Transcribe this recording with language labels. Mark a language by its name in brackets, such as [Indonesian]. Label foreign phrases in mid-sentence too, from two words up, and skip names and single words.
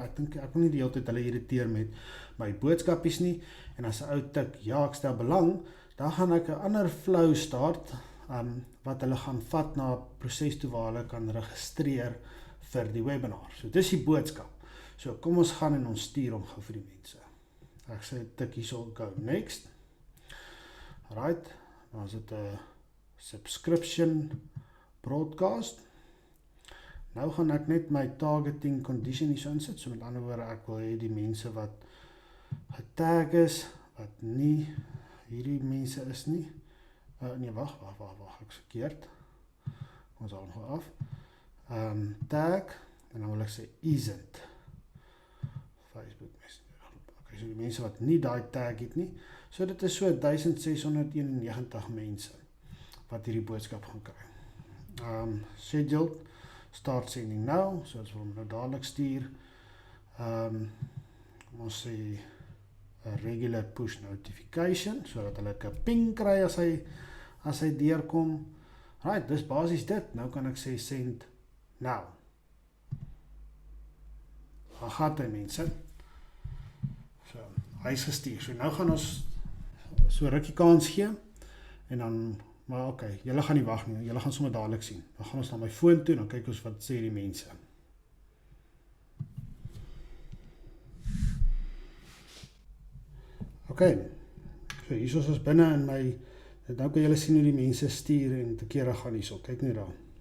[Afrikaans] Ek wil nie die hele tyd hulle irriteer met my boodskapies nie, en as 'n ou tik, ja, ek stel belang, dan gaan ek 'n ander flow start, wat hulle gaan vat na 'n proses toe waar hulle kan registreer vir die webinar. So, dis die boodskap. So, kom ons gaan en ons stuur hom gou vir die mense. Ek sê, tik hierso, [English] go next. [Afrikaans] Alright, dan is dit 'n [English] subscription broadcast. [Afrikaans] Nou gaan ek net my [English] targeting condition [Afrikaans] hier so insit, so met ander woorde, ek wil hê die mense wat getag is, wat nie hierdie mense is nie, nee, wag, ek is verkeerd, ons haal hom af, tag, en dan wil ek sê isn't, Facebook Messenger, okay, so die mense wat nie die tag het nie, so dit is so 1691 mense, wat hierdie boodskap gaan kry. [English] Scheduled, start sending now, [Afrikaans] so as we hom nou dadelik stuur. Ons sê [English] a regular push notification, [Afrikaans] so dat hulle 'n ping kry as hy deurkom. Right, dis basies dit. Nou kan ek sê [English] send now. [Afrikaans] Daar gaan hy mense. So, hy is gestuur. So nou gaan ons so rukkie kans gee, en dan maar okay, julle gaan nie wag nie, julle gaan sommer dadelik sien. Dan gaan ons na my foon toe, en dan kyk ons wat sê die mense. Okay, so hier is ons binne in my, nou kan julle sien hoe die mense stuur en te kere gaan hierso, kyk net daar.